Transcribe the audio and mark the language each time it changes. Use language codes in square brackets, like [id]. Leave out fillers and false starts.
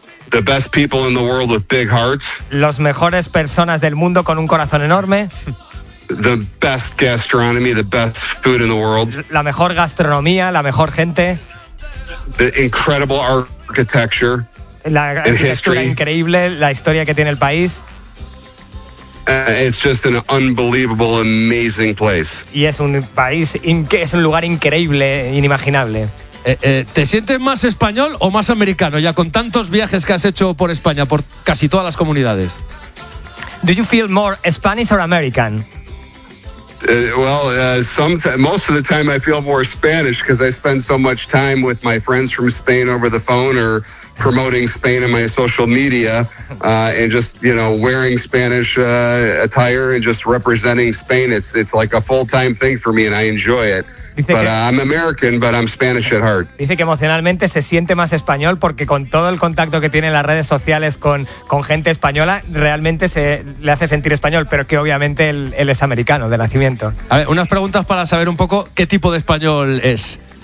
[en] The best people in the world with big hearts. [es] Los mejores personas del mundo con un corazón enorme. [en] The best gastronomy, the best food in the world. [es] La mejor gastronomía, la mejor gente. [en] The incredible architecture. [es] La arquitectura increíble, la historia que tiene el país. [en] It's just an unbelievable, amazing place. [es] Y es un país, es un lugar increíble, inimaginable. ¿Te sientes más español o más americano ya con tantos viajes que has hecho por España, por casi todas las comunidades? [en] Do you feel more Spanish or American? Most of the time I feel more Spanish because I spend so much time with my friends from Spain over the phone or promoting Spain in my social media and just, you know, wearing Spanish attire and just representing Spain. It's like a full-time thing for me and I enjoy it. I'm American, but I'm Spanish at heart. [es] Dice que emocionalmente se siente más español porque con todo el contacto que tiene en las redes sociales con gente española, realmente se le hace sentir español, pero que obviamente él es americano de nacimiento. A ver, unas preguntas para saber un poco qué tipo de español es.